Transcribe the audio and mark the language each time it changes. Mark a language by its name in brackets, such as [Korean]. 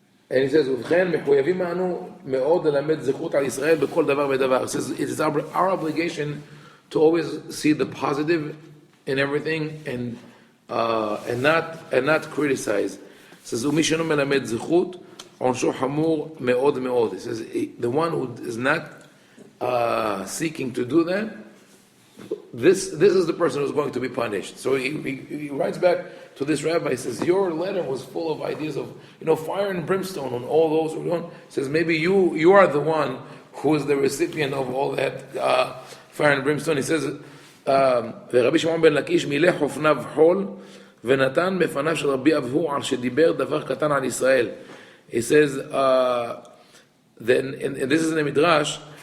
[English] And he says, [Hebrew] "ובכן מחויבים אנו מאוד ללמד זכות על ישראל בכל דבר ודבר." [English] It says it is our obligation to always see the positive in everything and not criticize. It says [Hebrew] ומי שאינו מלמד זכות עונשו חמור מאוד מאוד. [English] It says the one who is not seeking to do that, this is the person who's going to be punished. So he writes back to this rabbi. He says, your letter was full of ideas of fire and brimstone on all those who don't. He says, maybe you are the one who is the recipient of all that fire and brimstone. He says, [Hebrew] ורבי שמעון בן לקיש מילא חופניו חול ונתן בפניו של רבי אבהו על שדיבר דבר קטן על ישראל. [English] He says, then, and this is in the Midrash.